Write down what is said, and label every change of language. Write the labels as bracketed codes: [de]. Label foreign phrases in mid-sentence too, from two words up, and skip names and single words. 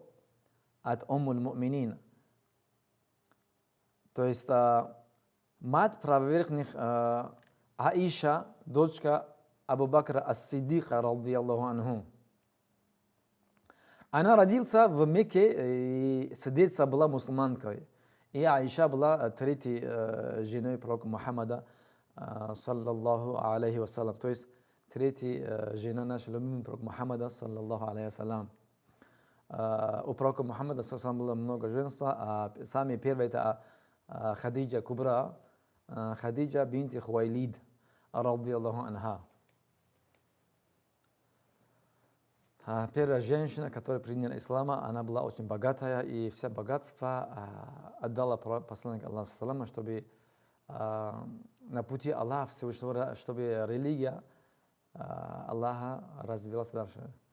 [ru] От [ar] أم المؤمنين. [ru] То есть мать правоверных Аиша, дочка Абу Бакра ас-Сиддиха, [ar] رضي الله عنه. [ru] Она родилась в Мекке, и с детства была мусульманкой. И Аиша была третьей женой пророка Мухаммада, [ar] صلى الله عليه وسلم. [ru] То есть третья жена нашего любимого пророка Мухаммада, [ar] صلى الله عليه وسلم. [ru] У пророка Мухаммада, саллаллаху было много женства, а самые первые это Хадиджа Кубра, Хадиджа бинти Хуайлид, [ar] رضي الله عنها. [ru] Первая женщина, которая приняла ислама, она была очень богатая, и все богатство отдала посланнику Аллаха, салама, чтобы на пути Аллаха Всевышнего, чтобы религия Аллаха развилась дальше.